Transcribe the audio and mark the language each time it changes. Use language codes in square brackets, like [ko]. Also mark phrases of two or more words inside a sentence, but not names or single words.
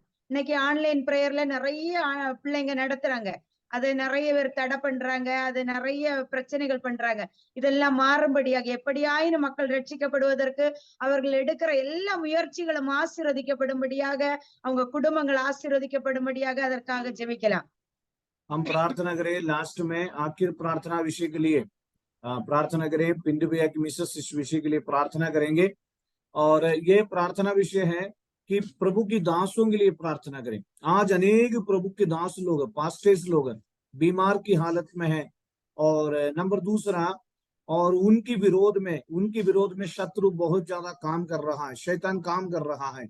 [ta] இன்னைக்கு [en] online prayer [ta] நிறைய பிள்ளைங்க நடத்துறாங்க, அது நிறைய பேர் தடை பண்றாங்க, அது நிறைய பிரச்சனைகள் பண்றாங்க. இதெல்லாம் மாறும்படியாக, எப்படியாயினும் மக்கள் ரட்சிக்கப்படுவதற்கு அவர்கள் எடுக்கிற எல்லா முயற்சிகளும் ஆசீர்வதிக்கப்படும்படியாக, அவங்க குடும்பங்கள் ஆசீர்வதிக்கப்படும்படியாக அதற்காக ஜெபிக்கலாம். [hi] हम प्रार्थना करें लास्ट में आखिर प्रार्थना विषय के लिए प्रार्थना करें। पिंडू भैया की मिसेस इस विषय के लिए प्रार्थना करेंगे और ये प्रार्थना विषय है कि प्रभु की दासों के लिए प्रार्थना करें। आज अनेक प्रभु के दास लोग, पास्टर्स लोग बीमार की हालत में है और नंबर दूसरा, और उनके विरोध में शत्रु बहुत ज्यादा काम कर रहा है, शैतान काम कर रहा है।